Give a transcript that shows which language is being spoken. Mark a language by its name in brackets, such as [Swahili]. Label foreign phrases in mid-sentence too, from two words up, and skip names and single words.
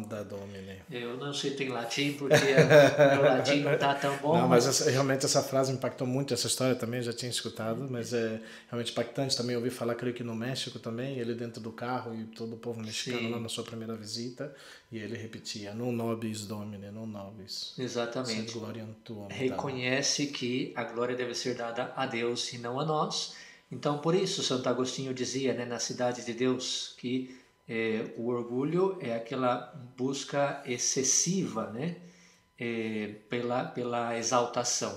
[Portuguese] Eu não sei em latim, porque meu latim não está tão bom. Não, mas realmente essa frase impactou muito, essa história também, eu já tinha escutado, mas é realmente impactante. Também ouvi falar, creio que no México também, ele dentro do carro e todo o povo mexicano Sim. lá na sua primeira visita, e ele repetia, [Latin] non nobis Domine, non nobis. [Portuguese] Exatamente. [Latin] Gloriam tuam. [Portuguese] Reconhece que a glória deve ser dada a Deus e não a nós. Então, por isso, Santo Agostinho dizia, né, na Cidade de Deus, que o orgulho é aquela busca excessiva, né, pela exaltação.